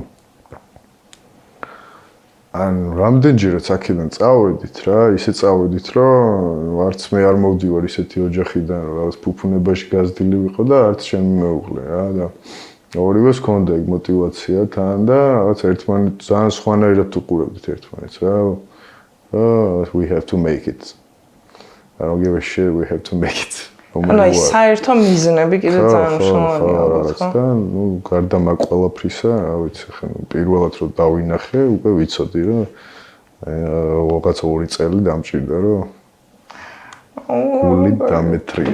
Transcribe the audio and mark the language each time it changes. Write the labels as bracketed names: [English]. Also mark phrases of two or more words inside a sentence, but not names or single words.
[Georgian] ან რამდენჯერაც აქედან წავედით რა, ისე წავედით რომ არც მე არ მოვდივარ ისეთი ოჯახიდან, რომ რაღაც ფუფუნებაში გაზრდილი ვიყო და არც ჩემი მეუღლე რა და ორივეს ჰქონდა ეგ мотиваცია თან და რაღაც ერთმანეთს ძალიან სხვანაირად უყურებდით ერთმანეთს რა. [English] We have to make it. I don't give a shit, we have to make it. [Georgian] ანუ ის საერთო მიზნები კიდე ძალიან მნიშვნელოვანია ალბათ ხო? და ნუ გარდა მაგ ყველაფრისა, რა ვიცი, ხა პირველად რომ დავინახე, უკვე ვიცოდი რომ რაღაც 2 წელი დამჭირდა რომ გული დამეტრია.